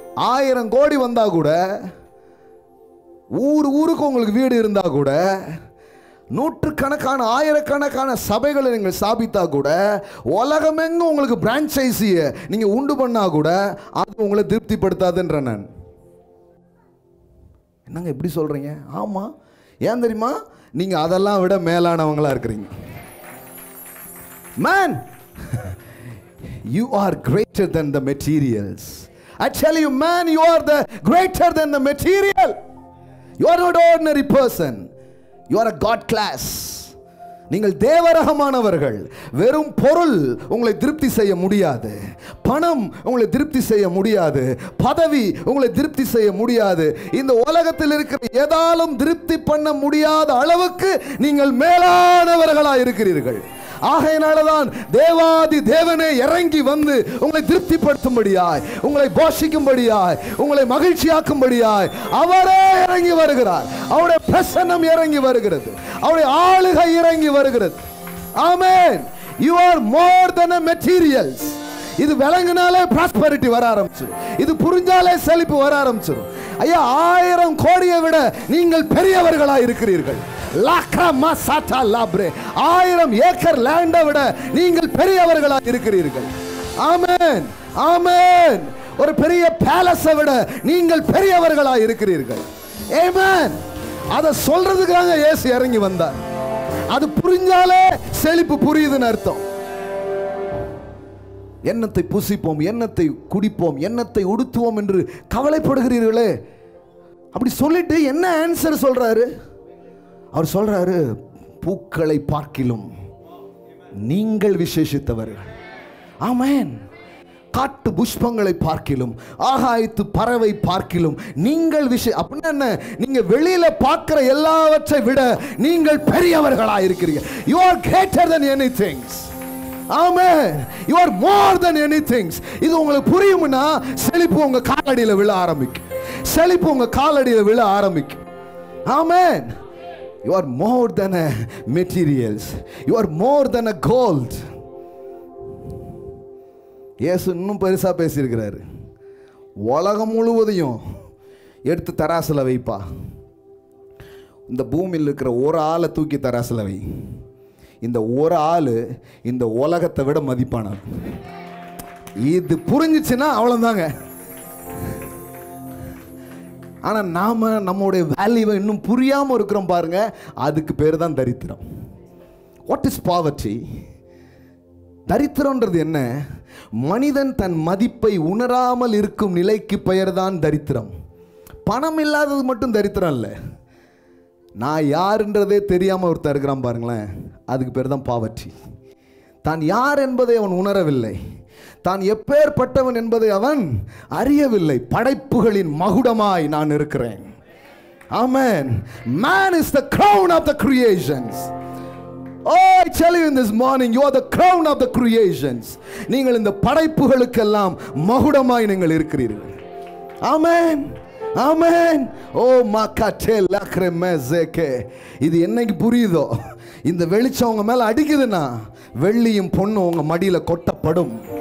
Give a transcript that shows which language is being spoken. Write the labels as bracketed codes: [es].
[ta] 1000 கோடி வந்தா கூட, ஊருக்கு உங்களுக்கு வீடு இருந்தா கூட, நூற்றுக்கணக்கான ஆயிரக்கணக்கான சபைகளை நீங்கள் ஸ்தாபித்தா கூட, உலகமெங்கும் உங்களுக்கு பிரான்ச்சைஸியை நீங்கள் உண்டு பண்ணா கூட, அது உங்களை திருப்திப்படுத்தாதுன்ற. நான் என்னங்க எப்படி சொல்றீங்க? ஆமாம். ஏன் தெரியுமா? நீங்கள் அதெல்லாம் விட மேலானவங்களா இருக்கிறீங்க. [en] Man, you are greater than the materials. I tell you, man, you are the greater than the material. You are not ordinary person. You are a God class. [ta] நீங்கள் தேவரகமானவர்கள். வெறும் பொருள் உங்களை திருப்தி செய்ய முடியாது, பணம் உங்களை திருப்தி செய்ய முடியாது, பதவி உங்களை திருப்தி செய்ய முடியாது. இந்த உலகத்தில் இருக்கிற எதாலும் திருப்தி பண்ண முடியாத அளவுக்கு நீங்கள் மேலானவர்களாக இருக்கிறீர்கள். ஆகையினாலதான் தேவாதி தேவனே இறங்கி வந்து உங்களை திருப்திப்படுத்தும்படியாய், உங்களை போஷிக்கும்படியாய், உங்களை மகிழ்ச்சியாக்கும்படியாய் அவரே இறங்கி வருகிறார். அவருடைய பிரசன்னம் இறங்கி வருகிறது, அவருடைய ஆளுகை இறங்கி வருகிறது. ஆமென். [en] You are more than a materials. [ta] இது விளங்கினாலே prosperity வர ஆரம்பிச்சிடும். இது புரிஞ்சாலே செழிப்பு வர ஆரம்பிச்சிடும். ஐயா, 1000 கோடியை விட நீங்கள் பெரியவர்களாய் இருக்கிறீர்கள். 1000 ஏக்கர் லேண்டை விட நீங்கள் பெரியவர்களாய் இருக்கிறீர்கள். ஆமென், ஆமென். ஒரு பெரிய பேலஸை விட நீங்கள் பெரியவர்களாய் இருக்கிறீர்கள். ஆமென். அதை சொல்றதுக்காக இயேசு இறங்கி வந்தார். அது புரிஞ்சாலே செழிப்பு புரியுதுன்னு அர்த்தம். எண்ணத்தை புசிப்போம், எண்ணத்தை குடிப்போம், எண்ணத்தை உடுத்துவோம் என்று கவலைப்படுகிறீர்களே. அப்படி சொல்லிட்டு என்ன ஆன்சர் சொல்றாரு? அவர் சொல்றாரு, பூக்களை பார்க்கிலும் நீங்கள் விசேஷித்தவர்கள். ஆமென். காட்டு புஷ்பங்களை பார்க்கிலும், ஆகாயத்து பறவை பார்க்கிலும் நீங்கள் அப்படின்னா என்ன? நீங்க வெளியில பார்க்கிற எல்லாவற்றை விட நீங்கள் பெரியவர்களா இருக்கிறீர்கள். [en] You are greater than anything. Amen. You are more than anything. [ta] இது உங்களுக்கு புரியும்னா செழிப்பு உங்க காலடியில விழ ஆரம்பிக்கும். செழிப்பு உங்க காலடியில விழ ஆரம்பிக்கும். [en] Amen. You are more than a materials. You are more than a gold. [ta] இயேசு இன்னும் பெருசா பேசியிருக்கிறாரு. உலகம் முழுவதையும் எடுத்து தராசுல வைப்பா, இந்த பூமியில் இருக்கிற ஒரு ஆளை தூக்கி தராசுல வை, இந்த ஒரு ஆளு இந்த உலகத்தை விட மதிப்பானார். இது புரிஞ்சிச்சுன்னா அவ்வளவுதாங்க. ஆனா நாம நம்முடைய வேல்யூவை இன்னும் புரியாம இருக்கிறோம் பாருங்க. அதுக்கு பேர் தான் தரித்திரம். [en] What is poverty? [ta] தரித்திரம்ன்றது என்ன? மனிதன் தன் மதிப்பை உணராமல் இருக்கும் நிலைக்கு பெயர் தான் தரித்திரம். பணம் இல்லாதது மட்டும் தரித்திரம் இல்லை. நான் யாருன்றதே தெரியாமல் ஒருத்தர் இருக்கிறான் பாருங்களேன், அதுக்கு பேர் தான் பாவர்ட்டி. தான் யார் என்பதை அவன் உணரவில்லை, தான் எப்பேற்பட்டவன் என்பதை அவன் அறியவில்லை. படைப்புகளின் மகுடமாய் நான் இருக்கிறேன். ஆமென். [en] Man is the crown of the creations. Oh, I tell you in this morning, you are the crown of the creations. [ta] நீங்கள் இந்த படைப்புகளுக்கெல்லாம் மகுடமாய் நீங்கள் இருக்கிறீர்கள். ஆமென், ஆமென். ஓ மக்கட்டே லக்ரமேசேகே. இது என்னைக்கு புரியுதோ, இந்த வெளிச்சம் உங்க மேல அடிக்குதுன்னா வெள்ளியும் பொண்ணும் உங்க மடியில கொட்டப்படும்.